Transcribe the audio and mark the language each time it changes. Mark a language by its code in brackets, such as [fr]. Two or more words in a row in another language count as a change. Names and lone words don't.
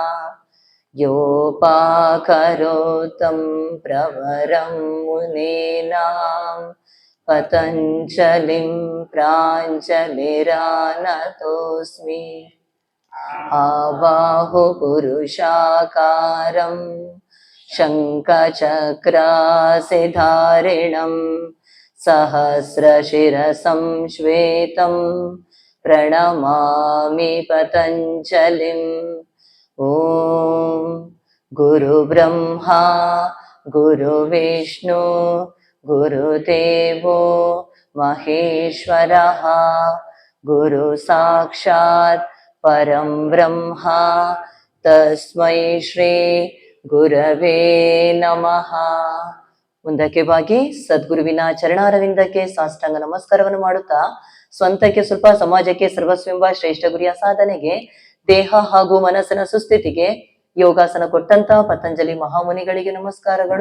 [sa] ಯೋಪಾಕರೋತಂ ಪ್ರವರಂ ಮುನೀನಾಂ ಪತಂಜಲಿಂ ಪ್ರಾಂಜಲಿರಾನತೋಸ್ಮಿ. ಆಬಾಹು ಪುರುಷಾಕಾರಂ ಶಂಖಚಕ್ರಾಸಿಧಾರಿಣಂ ಸಹಸ್ರಶಿರಸಂ ಶ್ವೇತಂ ಪ್ರಣಮಾಮಿ ಪತಂಜಲಿಂ. ಓಂ ಗುರು ಬ್ರಹ್ಮ ಗುರು ವಿಷ್ಣು ಗುರುದೇವೋ ಮಹೇಶ್ವರಃ ಗುರು ಸಾಕ್ಷಾತ್ ಪರಂ ಬ್ರಹ್ಮ ತಸ್ಮೈ ಶ್ರೀ ಗುರವೇ ನಮಃ. [kn] ಮುಂದಕ್ಕೆ ಬಾಗಿ ಸದ್ಗುರುವಿನ ಚರಣಾರವಿಂದಕ್ಕೆ ಸಾಷ್ಟಾಂಗ ನಮಸ್ಕಾರವನ್ನು ಮಾಡುತ್ತಾ ಸ್ವಂತಕ್ಕೆ ಸ್ವಲ್ಪ ಸಮಾಜಕ್ಕೆ ಸರ್ವಸ್ವೆಂಬ ಶ್ರೇಷ್ಠ ಗುರಿಯ ಸಾಧನೆಗೆ ದೇಹ ಹಾಗೂ ಮನಸ್ಸಿನ ಸುಸ್ಥಿತಿಗೆ ಯೋಗಾಸನ ಕೊಟ್ಟಂತ ಪತಂಜಲಿ ಮಹಾಮುನಿಗಳಿಗೆ ನಮಸ್ಕಾರಗಳು.